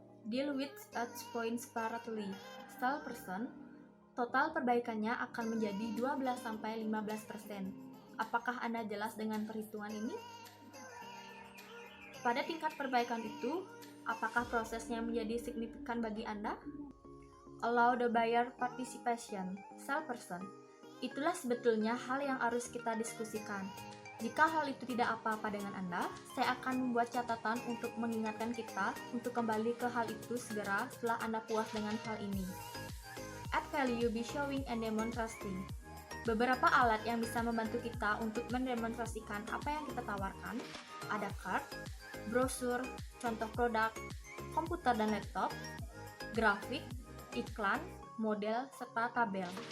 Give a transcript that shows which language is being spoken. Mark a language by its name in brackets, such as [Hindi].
[English] Deal with touch points separately. [Indonesian] Salesperson, total perbaikannya akan menjadi 12-15%. Apakah Anda jelas dengan perhitungan ini? Pada tingkat perbaikan itu, apakah prosesnya menjadi signifikan bagi Anda? [English] Allow the buyer participation. [Indonesian] Salesperson, itulah sebetulnya hal yang harus kita diskusikan. Jika hal itu tidak apa-apa dengan Anda, saya akan membuat catatan untuk mengingatkan kita untuk kembali ke hal itu segera setelah Anda puas dengan hal ini. [English] Add value by showing and demonstrating. [Indonesian] Beberapa alat yang bisa membantu kita untuk mendemonstrasikan apa yang kita tawarkan ada card, brosur, contoh produk, komputer dan laptop, grafik, iklan, model, serta tabel.